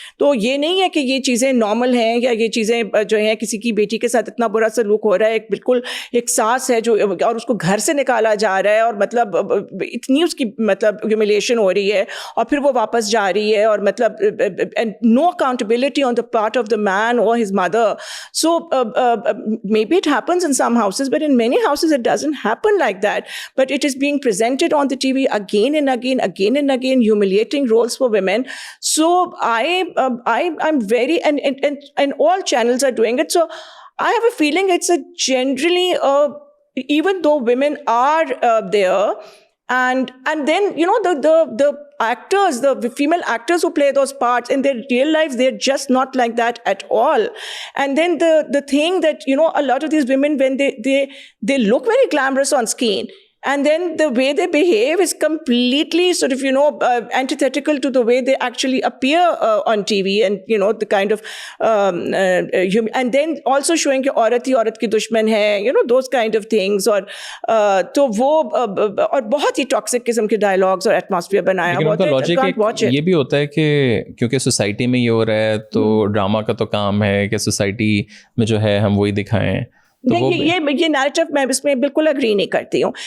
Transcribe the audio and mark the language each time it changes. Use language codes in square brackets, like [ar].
[ur] تو یہ نہیں ہے کہ یہ چیزیں نارمل ہیں یا یہ چیزیں جو ہیں کسی کی بیٹی کے ساتھ اتنا برا سلوک ہو رہا ہے, ایک بالکل ایک ساس ہے جو, اور اس کو گھر سے نکالا جا رہا ہے, اور مطلب اتنی اس کی مطلب ہیوملیشن ہو رہی ہے, اور پھر وہ واپس جا رہی ہے, اور مطلب [en] No accountability on the part of the man اور his mother. So maybe it happens in some houses, but in many houses it doesn't happen like that, but it is being presented on the TV again and again, humiliating roles for women. So I'm very, and all channels are doing it. So I have a feeling it's a generally, even though women are there, and then the actors, the female actors who play those parts in their real lives, they're just not like that at all. And then the thing that a lot of these women, when they look very glamorous on screen, and then the way they behave is completely sort of antithetical to the way they actually appear on TV, and the kind of and then also showing [ur] کہ عورت ہی عورت کی دشمن ہے, [en] those kind of things. [ur] اور تو وہ اور بہت ہی ٹاکسک قسم کے ڈائلاگز اور ایٹماسفیئر بنایا ہوا ہے. یہ بھی ہوتا ہے کہ کیونکہ سوسائٹی میں یہ ہو رہا ہے, تو ڈرامہ کا تو کام ہے کہ سوسائٹی میں جو ہے ہم وہی دکھائیں. یہ نیریٹو میں اس میں بالکل اگری نہیں کرتی ہوں.